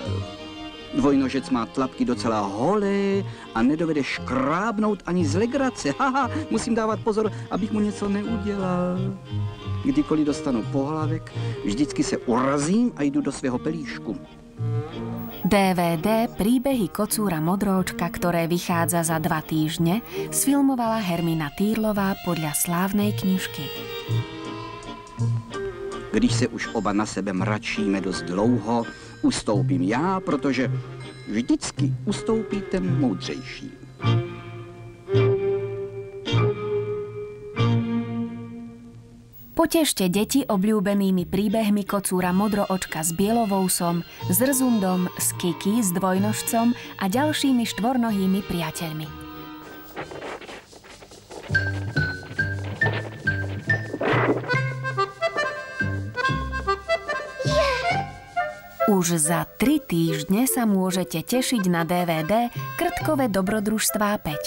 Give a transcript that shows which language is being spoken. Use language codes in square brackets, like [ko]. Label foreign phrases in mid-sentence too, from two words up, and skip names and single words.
[cs] Dvojnožec má tlapky docela holé a nedovede škrábnout ani z legrace. Haha, musím dávat pozor, abych mu něco neudělal. Kdykoliv dostanu pohlavek, vždycky se urazím a jdu do svého pelíšku. [sk] DVD Príbehy kocúra Modroočka, ktoré vychádza za 2 týždne, sfilmovala Hermina Týrlová podľa slávnej knižky. [cs] Když se už oba na sebe mračíme dost dlouho, ustoupím já, protože vždycky ustoupí ten moudřejší. [sk] Potešte deti obľúbenými príbehmi kocúra Modroočka s Bielovousom, s Rzundom, s Kiki, s Dvojnožcom a ďalšími štvornohými priateľmi. Už za 3 týždne sa môžete tešiť na DVD Krtkové dobrodružstvá 5.